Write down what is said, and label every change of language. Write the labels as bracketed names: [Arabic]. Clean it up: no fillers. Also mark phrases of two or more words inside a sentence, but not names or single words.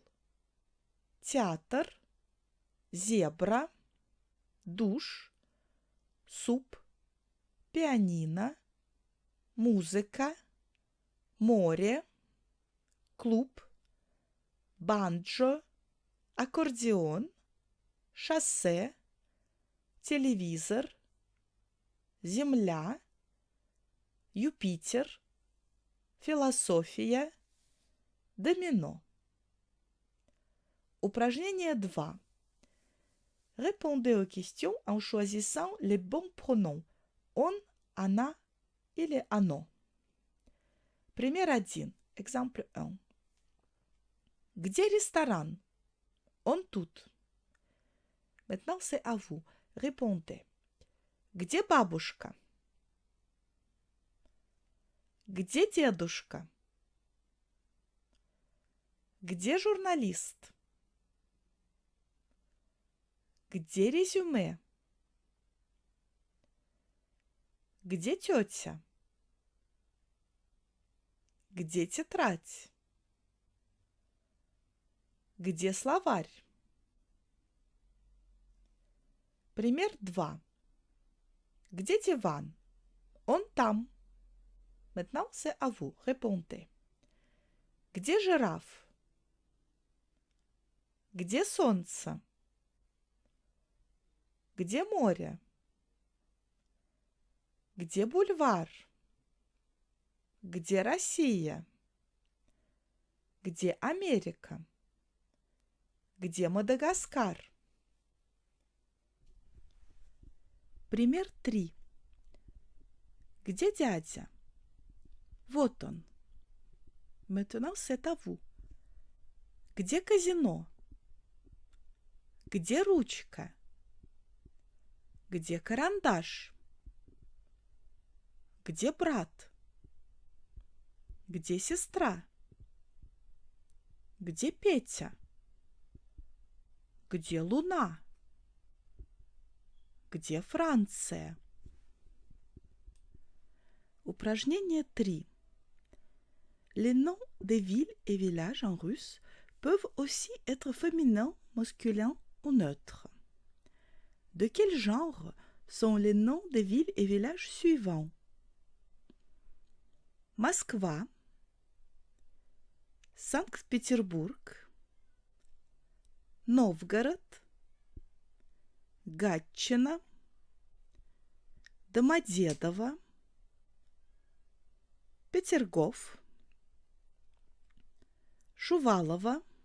[Russian] театр, зебра, душ, суп, пианино, музыка, море, клуб, банджо, аккордеон, шоссе, телевизор, земля, Юпитер, философия, домино. Упражнение 2. [French] Répondez aux questions en choisissant les bons pronoms [Russian] он, она или оно. Пример 1. Exemple 1. Где ресторан? Он тут. [French] Maintenant, c'est à vous. Répondez. [Russian] Где бабушка? Где дедушка? Где журналист? Где резюме? Где тетя? Где тетрадь? Где словарь? Пример 2. Где диван? Он там. [French] Maintenant, c'est à vous. Répondez. [Russian] Где жираф? Где солнце? Где море? Где бульвар? Где Россия? Где Америка? Где Мадагаскар? Пример 3. Где дядя? Вот он. [French] Maintenant, c'est à vous. [Russian] Где казино? Где ручка? Где карандаш? Где брат? Где сестра? Где Петя? Где Луна? Где Франция? Упражнение 3. [French] Les noms des villes et villages en russe peuvent aussi être féminins, masculins ou neutres. De quel genre sont les noms des villes et villages suivants? [Russian] Москва, Санкт-Петербург, Новгород, Гатчина, Домодедово, Петергоф, Шувалово,